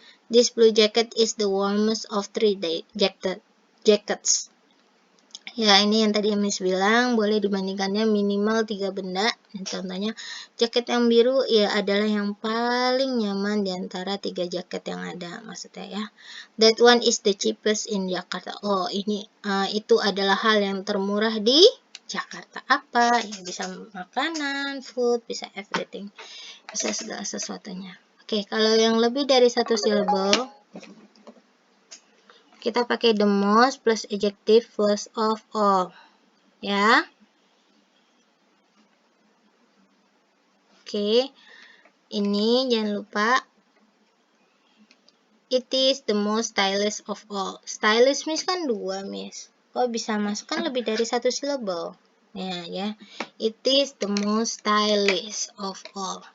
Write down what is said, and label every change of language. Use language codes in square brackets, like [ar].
[en] This blue jacket is the warmest of 3 jackets. [id] Ya, ini yang tadi Miss bilang, boleh dibandingkannya minimal 3 benda. Contohnya, jaket yang biru ya adalah yang paling nyaman di antara 3 jaket yang ada, maksudnya ya. [en] That one is the cheapest in Jakarta. [id] Oh, ini itu adalah hal yang termurah di Jakarta. Apa? Ya, bisa makanan, food, bisa everything. Bisa segala sesuatunya. Oke, kalau yang lebih dari 1 syllable, kita pakai [en] the most plus adjective plus of all. [id] Ya. Oke. Ini jangan lupa. [en] It is the most stylish of all. [id] Stylish Miss kan 2, Miss. Kok bisa masuk kan lebih dari 1 syllable? Ya. [en] It is the most stylish of all.